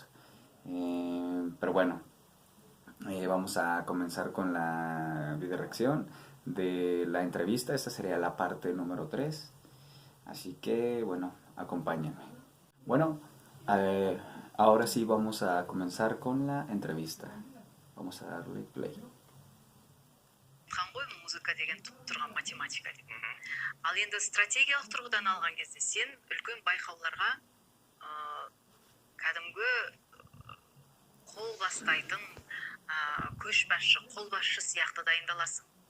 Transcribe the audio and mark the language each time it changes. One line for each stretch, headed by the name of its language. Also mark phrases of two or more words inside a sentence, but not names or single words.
Spanish: Pero bueno, vamos a comenzar con la videoreacción de la entrevista. Esta sería la parte número 3. Así que, bueno, acompáñenme. Bueno, eh, ahora sí vamos a comenzar con la entrevista. Vamos a darle play.
Kazakh: Ғой музыка деген тұтып тұрған математика деп. Ал енді стратегиялық тұрғыдан алған кезде сен үлкен байқауларға кәдімгі қол бастайтын көшбасшы, қолбасшы сияқты дайындаласың.